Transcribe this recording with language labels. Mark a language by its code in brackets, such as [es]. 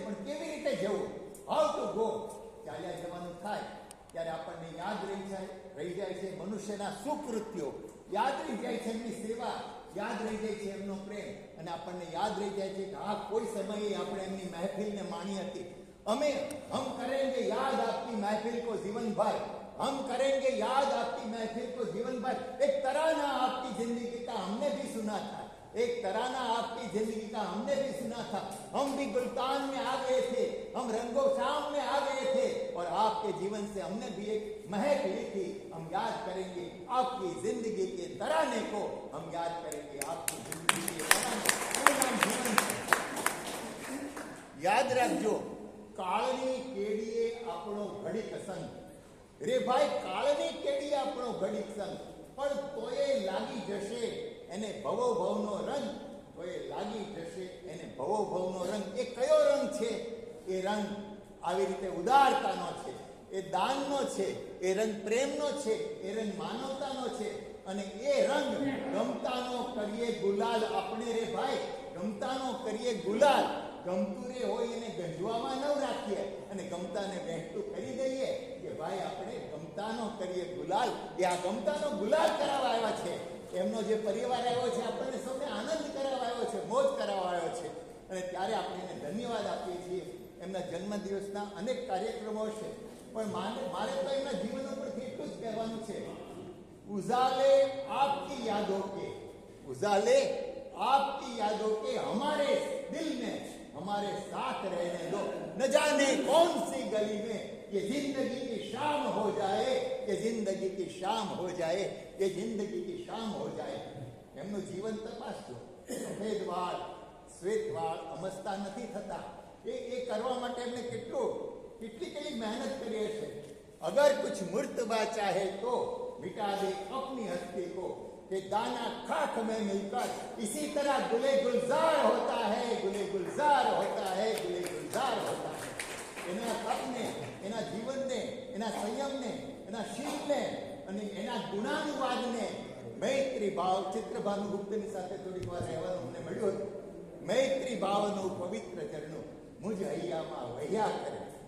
[gu] પણ કેવી રીતે જવું? [en] How to go. [gu] ચાલ્યા જવાનું થાય ત્યારે આપણને યાદ રહી જાય છે મનુષ્યના સુકૃત્યો, યાદ રહી જાય છે એમની સેવા, યાદ રહી જાય છે એમનો પ્રેમ, અને આપણને યાદ રહી જાય છે કે આ કોઈ સમયે આપણે એમની મહેફિલને માણી હતી. [hi] હમ કરેંગે યાદ આપતી મહેફિલ કો જીવન ભર, हम करेंगे याद आपकी महफिल को जीवन भर. एक तराना आपकी जिंदगी का हमने भी सुना था, एक तराना आपकी जिंदगी का हमने भी सुना था. हम भी गुलतान में आ गए थे, हम रंगो शाम में आ गए थे, और आपके जीवन से हमने भी एक महक ली थी. हम याद करेंगे आपकी जिंदगी के तराने को, हम याद करेंगे आपकी जिंदगी के तराने को. [gu] याद रखજો, કાળની કેડીએ આપણો ઘડીક સંગ. રે ભાઈ, કાળની કેડીએ આપણો ઘડીક સંગ, પણ તોય લાગી જશે એને ભવો ભવનો રંગ. તોય લાગી જશે એને ભવો ભવનો રંગ. એ કયો રંગ છે? એ રંગ આવી રીતે ઉદારતાનો છે, એ દાનનો છે, એ રંગ પ્રેમનો છે, એ રંગ માનવતાનો છે. અને એ રંગ ગમતાનો કરીએ ગુલાલ આપણે. રે ભાઈ, ગમતાનો કરીએ ગુલાલ. ગમતું રે હોય એને ગંજવામાં ન રાખીએ અને ગમતાને વહેતું કરી દઈએ કે ભાઈ આપણે ગમતાનો કરીએ ગુલાલ. એ આ ગમતાનો ગુલાલ કરાવવા આવ્યા છે. એમનો જે પરિવાર આવ્યો છે આપણને સૌને આનંદ કરાવવા આવ્યો છે, મોજ કરાવવા આવ્યો છે. અને ત્યારે આપણે એને ધન્યવાદ આપીએ છીએ. એમના જન્મદિવસના અનેક કાર્યક્રમો છે, પણ મારે તો એમના જીવન ઉપરથી એટલું જ કહેવાનું છે, [hi] ઉજાલે આપકી યાદો કે, उजाले आपकी यादों के हमारे दिल में हमारे साथ रहने दो, न जाने कौन सी गली में ये जिंदगी की शाम हो जाए, ये जिंदगी की शाम हो जाए, ये जिंदगी की शाम हो जाए. [gu] એમનું જીવન તપાસજો. સફેદ વાળ, શ્વેત વાળ અમસ્તા નથી થતા. એ કરવા માટે એમને કેટલી મહેનત કરી હશે. [hi] અગર કુછ મુર્તબા ચાહે તો मिटा दे अपनी हस्ती को, कि दाना खाक में मिलकर इसी तरह गुले गुलजार होता है, गुले गुलजार होता है, गुले गुलजार होता है. [gu] એના તપને, એના જીવનને, એના સંયમને, એના શીલને અને એના ગુણાનુવાદને મૈત્રી ભાવ, ચિત્રભાનુગુપ્તની સાથે થોડીક વાર રહેવાનું અમને મળ્યું હતું. મૈત્રી ભાવનું પવિત્ર ચરણું મુજ હૈયામાં વહ્યા કરે.